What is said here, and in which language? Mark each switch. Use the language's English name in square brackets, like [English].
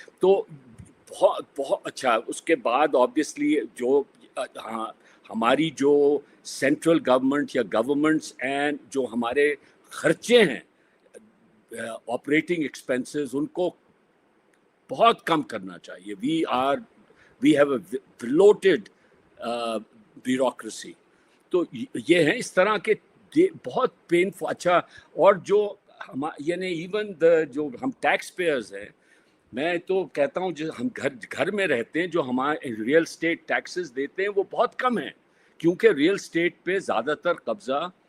[Urdu] تو بہت اچھا. اس کے بعد آبویسلی جو ہماری جو سینٹرل گورنمنٹ یا گورنمنٹس اینڈ جو ہمارے خرچے ہیں آپریٹنگ ایکسپینسز، ان کو بہت کم کرنا چاہیے. [English] We have a bloated bureaucracy. [Urdu] تو یہ ہیں اس طرح کے بہت پینفل. اچھا، اور جو یعنی ایون جو ہم ٹیکس پیئرز ہیں، میں تو کہتا ہوں جو ہم گھر میں رہتے ہیں، جو ہمارے ریئل اسٹیٹ ٹیکسز دیتے ہیں وہ بہت کم ہیں، کیونکہ ریئل اسٹیٹ پہ زیادہ تر قبضہ